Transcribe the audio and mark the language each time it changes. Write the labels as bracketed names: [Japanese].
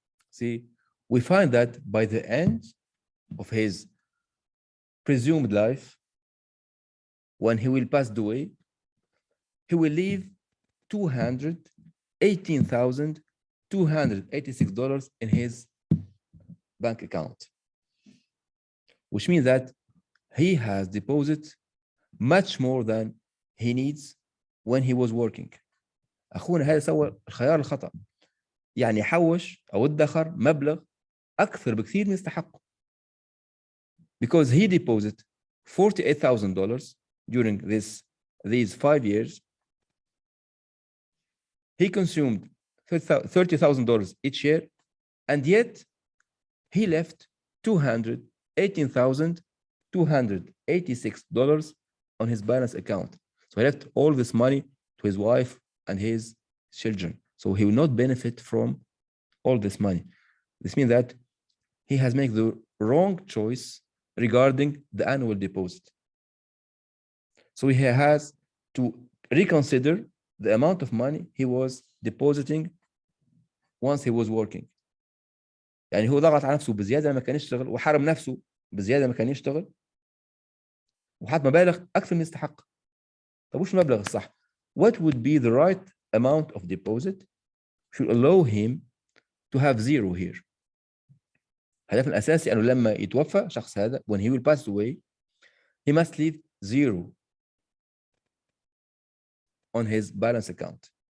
[English] See, we find that by the end of his presumed life, when he will pass away, he will leave $218,286 in his bank account, which means that he has deposited much more than he needs when he was working. [Arabic] أخونا هذا سوى الخيار الخطأ، يعني حوش أو ادخر مبلغ أكثر بكثير من يستحقه. [English] Because he deposited $48,000 during these 5 years, he consumed $30,000 each year, and yet he left $218,286 on his balance account. So he left all this money to his wife and his children. So he will not benefit from all this money. This means that he has made the wrong choice regarding the annual deposit. So he has to reconsider the amount of money he was depositing once he was working. [Arabic] يعني هو ضغط على نفسه بزيادة لما كان يشتغل، وحرم نفسه بزيادة لما كان يشتغل، وحط مبالغ أكثر من يستحق. طب وش المبلغ الصح؟ [English] What would be the right amount of deposit should allow him to have zero here? [Arabic] الهدف الأساسي أنه لما يتوفى شخص هذا, [English] when he will pass away, he must leave zero on his balance account.